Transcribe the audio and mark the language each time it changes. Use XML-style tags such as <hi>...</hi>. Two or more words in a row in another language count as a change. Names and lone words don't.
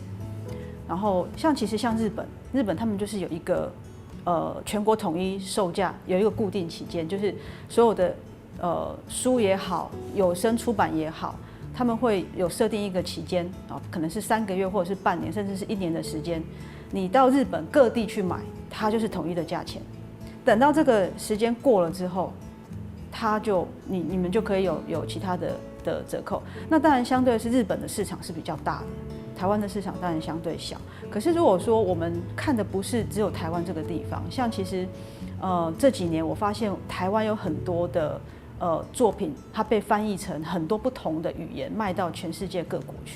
<zh>然後其實像日本他們就是有一個全國統一售價，有一個固定期間，就是所有的書也好，有聲出版也好，他們會有設定一個期間啊，可能是3個月或者是半年，甚至是1年的時間，你到日本各地去買，它就是統一的價錢。等到這個時間過了之後，它就你們就可以有其他的折扣。那當然相對是日本的市場是比較大的。台灣的市場當然相對小，可是如果說我們看的不是只有台灣這個地方，像其實，這幾年我發現台灣有很多的作品，它被翻譯成很多不同的語言，賣到全世界各國去。</zh>